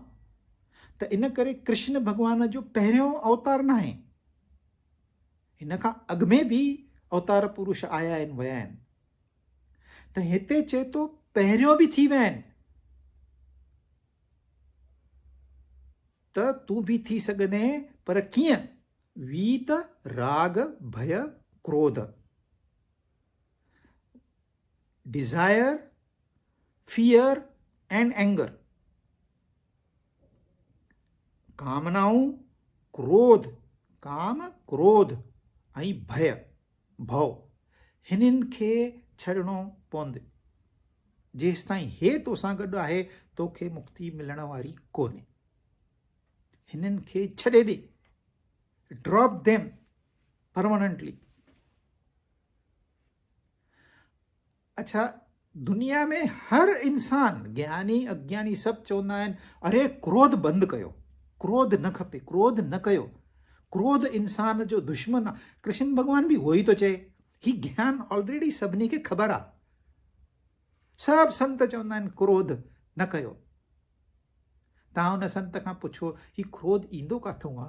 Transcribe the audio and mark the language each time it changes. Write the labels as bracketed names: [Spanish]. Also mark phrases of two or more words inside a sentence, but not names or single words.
[Sindhi] त इन करे कृष्ण भॻवान जो पहिरियों अवतार न आहे, हिन खां अॻु में बि अवतार पुरुष आया आहिनि, विया आहिनि। त हिते चए थो पहिरियों बि थी विया आहिनि, त तूं बि थी सघंदे, पर कीअं? वीत राग भय क्रोध, [English] desire, fear and anger, [Sindhi] कामनाऊं, क्रोध, काम क्रोध ऐं भय भव, हिननि खे छॾिणो पवंदे। जेसि ताईं हे तोसां गॾु आहे तोखे मुक्ति मिलण वारी कोन्हे। हिननि खे छॾे ॾे, [English] drop them permanently. [Sindhi] अच्छा, दुनिया में हर इंसान, ज्ञानी अज्ञानी सभु चवंदा आहिनि अरे क्रोध बंदि कयो, क्रोध न खपे, क्रोध न कयो, क्रोध इंसान जो दुश्मन आहे। कृष्ण भॻवान बि उहो ई थो चए, ही ज्ञान ऑलरेडी सभिनी खे ख़बर आहे। सभु संत चवंदा आहिनि क्रोध न कयो। तव्हां हुन संत खां पुछो ही क्रोध ईंदो किथां आहे?